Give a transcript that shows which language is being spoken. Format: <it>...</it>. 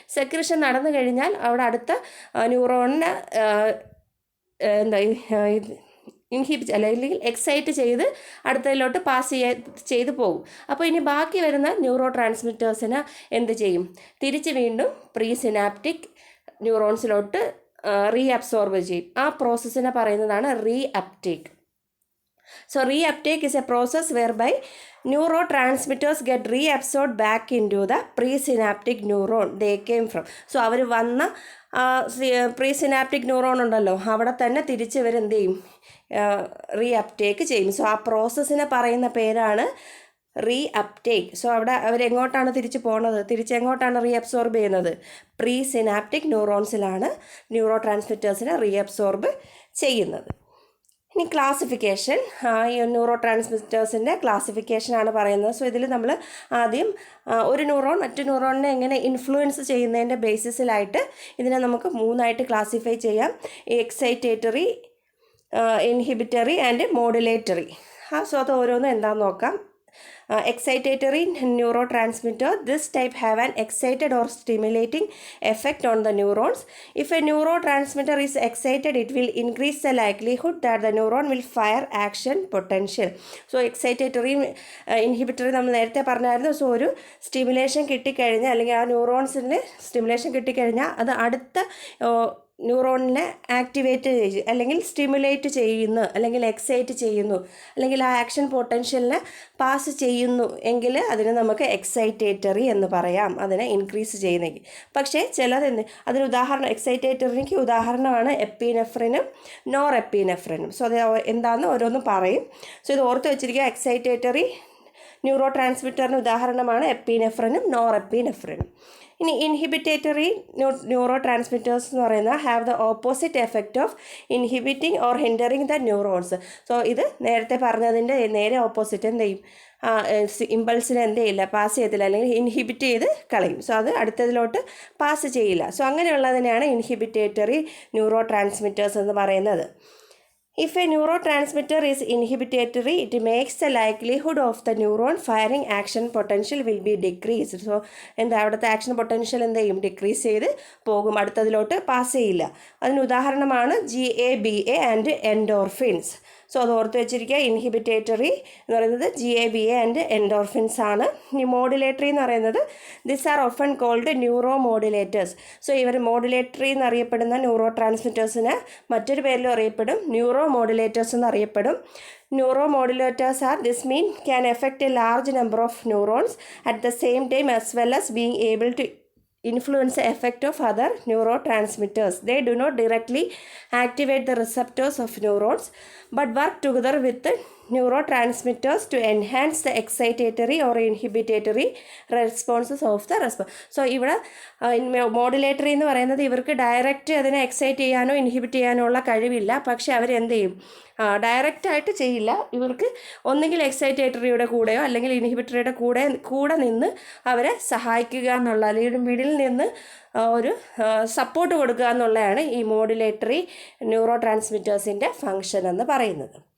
<ml>Secretion നടന്നു കഴിഞ്ഞാൽ അവിടെ അടുത്ത ന്യൂറോണിനെ എന്താ ഇൻഹിബിറ്റ് അല്ലെങ്കിൽ എക്സൈറ്റ് ചെയ്ത് അടുത്തതിലോട്ട് പാസ് ചെയ്ത് പോകും. അപ്പോൾ ഇനി ബാക്കി വരുന്ന ന്യൂറോ ട്രാൻസ്മിറ്റേഴ്സിന് എന്ത് ചെയ്യും, തിരിച്ച് വീണ്ടും പ്രീ സിനാപ്റ്റിക് ന്യൂറോൺസിലോട്ട് റീഅബ്സോർബ് ചെയ്യും. ആ പ്രോസസ്സിനെ പറയുന്നതാണ് reuptake.</ml> <en>So reuptake is a process whereby neurotransmitters get reabsorbed back into the presynaptic neuron they came from.</en> <ml>So അവർ വന്ന പ്രീ സിനാപ്റ്റിക് ന്യൂറോൺ ഉണ്ടല്ലോ, അവിടെ തന്നെ തിരിച്ച് ഇവരെന്ത് ചെയ്യും, റീഅപ്ടേക്ക് ചെയ്യും. സോ ആ പ്രോസസ്സിനെ പറയുന്ന പേരാണ് റീഅപ്ടേക്ക്. സോ അവിടെ അവരെങ്ങോട്ടാണ് തിരിച്ച് പോകുന്നത്, തിരിച്ചെങ്ങോട്ടാണ് റീഅബ്സോർബ് ചെയ്യുന്നത്, പ്രീ സിനാപ്റ്റിക് ന്യൂറോൺസിലാണ് ന്യൂറോ ട്രാൻസ്മിറ്റേഴ്സിനെ റീഅബ്സോർബ് ചെയ്യുന്നത്. ഇനി ക്ലാസിഫിക്കേഷൻ, ഈ ന്യൂറോ ട്രാൻസ്മിറ്റേഴ്സിൻ്റെ ക്ലാസിഫിക്കേഷനാണ് പറയുന്നത്. സോ ഇതിൽ നമ്മൾ ആദ്യം ഒരു ന്യൂറോൺ മറ്റു ന്യൂറോണിനെ എങ്ങനെ ഇൻഫ്ലുവൻസ് ചെയ്യുന്നതിൻ്റെ ബേസിസിലായിട്ട് ഇതിനെ നമുക്ക് മൂന്നായിട്ട് ക്ലാസിഫൈ ചെയ്യാം. Excitatory, inhibitory and modulatory. So അത് ഓരോന്നും എന്താണെന്ന് നോക്കാം.</ml> <en>Excitatory neurotransmitter, this type have an excited or stimulating effect on the neurons. If a neurotransmitter is excited, it will increase the likelihood that the neuron will fire action potential.</en> <ml>So excitatory, inhibitory നമ്മൾ നേരത്തെ പറഞ്ഞായിരുന്നു. So ഒരു stimulation കിട്ടിക്കഴിഞ്ഞാൽ അല്ലെങ്കിൽ ആ ന്യൂറോൺസിന് stimulation കിട്ടിക്കഴിഞ്ഞാൽ അത് അടുത്ത ന്യൂറോണിനെ ആക്ടിവേറ്റ് ചെയ്യും അല്ലെങ്കിൽ സ്റ്റിമുലേറ്റ് ചെയ്യുന്നു അല്ലെങ്കിൽ എക്സൈറ്റ് ചെയ്യുന്നു അല്ലെങ്കിൽ ആ ആക്ഷൻ പൊട്ടൻഷ്യലിനെ പാസ് ചെയ്യുന്നു എങ്കിൽ അതിന് നമുക്ക് എക്സൈറ്റേറ്ററി എന്ന് പറയാം, അതിനെ ഇൻക്രീസ് ചെയ്യുന്നെങ്കിൽ. പക്ഷേ അതിന് ഉദാഹരണം എക്സൈറ്റേറ്ററിക്ക് ഉദാഹരണമാണ് എപ്പിനെഫ്രിനും നോർ എപ്പിനെഫ്രിനും. സോ അത് എന്താണെന്ന് ഓരോന്നും പറയും. സോ ഇത് ഓർത്ത് വെച്ചിരിക്കുക. എക്സൈറ്റേറ്ററി ന്യൂറോ ട്രാൻസ്മിറ്ററിന് ഉദാഹരണമാണ് എപ്പിനെഫ്രിനും നോർ എപ്പിനെഫ്രിനും. ഇനി</ml> <en>inhibitory neurotransmitters</en> <ml>എന്ന് പറയുന്നത്</ml> <en>Have the opposite effect of inhibiting or hindering the neurons.</en> <ml>So ഇത് നേരത്തെ പറഞ്ഞതിൻ്റെ നേരെ ഓപ്പോസിറ്റ് എന്ത് ചെയ്യും? ഇമ്പൾസിനെ എന്ത് ചെയ്യില്ല, പാസ് ചെയ്യത്തില്ല, അല്ലെങ്കിൽ ഇൻഹിബിറ്റ് ചെയ്ത് കളയും. സോ അത് അടുത്തതിലോട്ട് പാസ് ചെയ്യില്ല. സോ അങ്ങനെയുള്ളതിനെയാണ് ഇൻഹിബിറ്റേറ്ററി ന്യൂറോ ട്രാൻസ്മിറ്റേഴ്സ് എന്ന് പറയുന്നത്.</ml> <en>If a neurotransmitter is inhibitory, it makes the likelihood of the neuron firing action potential will be decreased.</en> <ml>So എന്താ അവിടുത്തെ ആക്ഷൻ പൊട്ടൻഷ്യൽ എന്ത് ചെയ്യും? ഡിക്രീസ് ചെയ്ത് പോകും, അടുത്തതിലോട്ട് പാസ് ചെയ്യില്ല. അതിന് ഉദാഹരണമാണ് GABA ആൻഡ് എൻഡോർഫിൻസ്. സോ അത് ഓർത്ത് വെച്ചിരിക്കുക. ഇൻഹിബിറ്റേറ്ററി എന്ന് പറയുന്നത് GABA ആൻഡ് എൻഡോർഫിൻസ് ആണ്. ഇനി</ml> <en>modulatory</en> <ml>എന്ന് പറയുന്നത്</ml> <en>This are often called neuromodulators.</en> <ml>So ഇവർ മോഡുലേറ്ററി എന്നറിയപ്പെടുന്ന ന്യൂറോ ട്രാൻസ്മിറ്റേഴ്സിന് മറ്റൊരു പേരിലും അറിയപ്പെടും, neuro modulators എന്നറിയപ്പെടും.</ml> <en>Neuromodulators are this mean can effect a large number of neurons at the same time as well as being able to influence the effect of other neurotransmitters. They do not directly activate the receptors of neurons but work together with the neurotransmitters to enhance the excitatory or inhibitory responses of the response.</en> <ml>So ഇവിടെ modulatory എന്ന് പറയുന്നത് ഇവർക്ക് direct അതിനെ excite ചെയ്യാനോ inhibit ചെയ്യാനോ ഉള്ള കഴിവില്ല. പക്ഷെ അവരെന്ത് ചെയ്യും? ഡയറക്റ്റായിട്ട് ചെയ്യില്ല. ഇവർക്ക് ഒന്നുകിൽ എക്സൈറ്റേറ്ററിയുടെ കൂടെയോ അല്ലെങ്കിൽ ഇൻഹിബിറ്ററിയുടെ കൂടെ നിന്ന് അവരെ സഹായിക്കുക എന്നുള്ള, അല്ലെങ്കിൽ മിഡിൽ നിന്ന് ഒരു സപ്പോർട്ട് കൊടുക്കുക എന്നുള്ളതാണ് ഈ മോഡുലേറ്ററി ന്യൂറോ ട്രാൻസ്മിറ്റേഴ്സിൻ്റെ ഫങ്ഷൻ എന്ന് പറയുന്നത്.</ml>